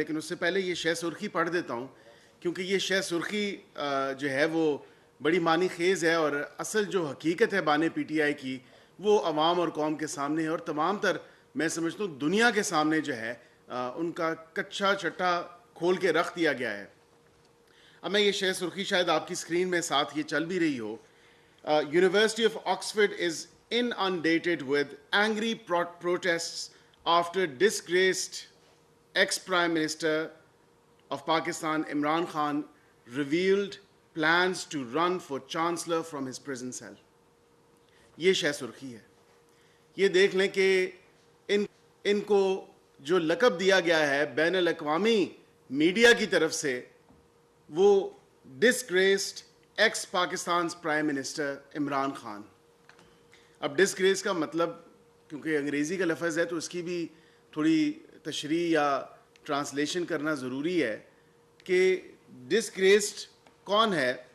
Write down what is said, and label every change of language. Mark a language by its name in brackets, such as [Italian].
[Urdu] لیکن اس سے پہلے یہ شہ سرخی پڑھ دیتا ہوں کیونکہ یہ شہ سرخی جو ہے وہ بڑی معنی خیز ہے اور اصل جو حقیقت ہے بانے پی ٹی آئی کی وہ عوام اور قوم کے سامنے ہے اور تمام تر میں سمجھتا ہوں دنیا کے سامنے جو ہے ان کا کچھا چٹا کھول کے رکھ دیا گیا ہے. اب میں یہ شہ سرخی شاید آپ کی اسکرین میں ساتھ یہ چل بھی رہی ہو. [English] University of Oxford is inundated with angry protests after disgraced ex-Prime Minister of Pakistan Imran Khan revealed plans to run for Chancellor from his prison cell. [Urdu] یہ شہ سرخی ہے. یہ دیکھ لیں کہ ان کو جو لقب دیا گیا ہے بین الاقوامی میڈیا کی طرف سے وہ [English] disgraced ex Pakistan prime minister [Urdu] Imran Khan. اب ڈسگریس کا مطلب کیونکہ انگریزی کا لفظ ہے تو اس کی بھی تھوڑی تشریح یا ٹرانسلیشن کرنا ضروری ہے کہ ڈسگریسڈ کون ہے.